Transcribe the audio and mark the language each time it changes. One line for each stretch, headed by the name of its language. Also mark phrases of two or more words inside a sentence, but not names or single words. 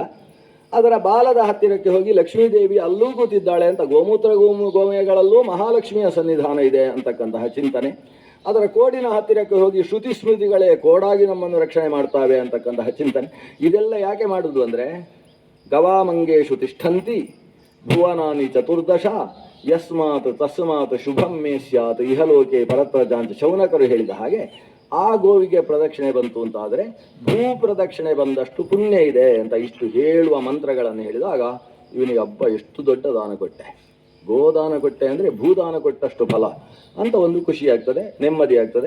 Kannada: ಅದರ ಬಾಲದ ಹತ್ತಿರಕ್ಕೆ ಹೋಗಿ ಲಕ್ಷ್ಮೀದೇವಿ ಅಲ್ಲೂ ಕೂತಿದ್ದಾಳೆ ಅಂತ, ಗೋಮೂತ್ರ ಗೋಮಯಗಳಲ್ಲೂ ಮಹಾಲಕ್ಷ್ಮಿಯ ಸನ್ನಿಧಾನ ಇದೆ ಅಂತಕ್ಕಂತಹ ಚಿಂತನೆ. ಅದರ ಕೋಡಿನ ಹತ್ತಿರಕ್ಕೆ ಹೋಗಿ ಶ್ರುತಿ ಸ್ಮೃತಿಗಳೇ ಕೋಡಾಗಿ ನಮ್ಮನ್ನು ರಕ್ಷಣೆ ಮಾಡ್ತಾವೆ ಅಂತಕ್ಕಂತಹ ಚಿಂತನೆ. ಇದೆಲ್ಲ ಯಾಕೆ ಮಾಡುವುದು ಅಂದರೆ
Sanskrit: ಗವಾಮಂಗೇಶು ತಿಷ್ಠಂತಿ ಭುವನಾನಿ ಚತುರ್ದಶ ಯಸ್ಮಾತ್ ತಸ್ಮಾತ್ ಶುಭಂ ಮೇ ಸ್ಯಾತ್ ಇಹಲೋಕೆ ಪರತ್ರಜಾಂತ
Kannada: ಶೌನಕರು ಹೇಳಿದ ಹಾಗೆ ಆ ಗೋವಿಗೆ ಪ್ರದಕ್ಷಿಣೆ ಬಂತು ಅಂತಾದರೆ ಭೂ ಪ್ರದಕ್ಷಿಣೆ ಬಂದಷ್ಟು ಪುಣ್ಯ ಇದೆ ಅಂತ ಇಷ್ಟು ಹೇಳುವ ಮಂತ್ರಗಳನ್ನು ಹೇಳಿದಾಗ ಇವನಿಗೆ ಹಬ್ಬ ಎಷ್ಟು ದೊಡ್ಡ ದಾನ ಕೊಟ್ಟೆ, ಗೋದಾನ ಕೊಟ್ಟೆ ಅಂದರೆ ಭೂದಾನ ಕೊಟ್ಟಷ್ಟು ಫಲ ಅಂತ ಒಂದು ಖುಷಿ ಆಗ್ತದೆ, ನೆಮ್ಮದಿ ಆಗ್ತದೆ.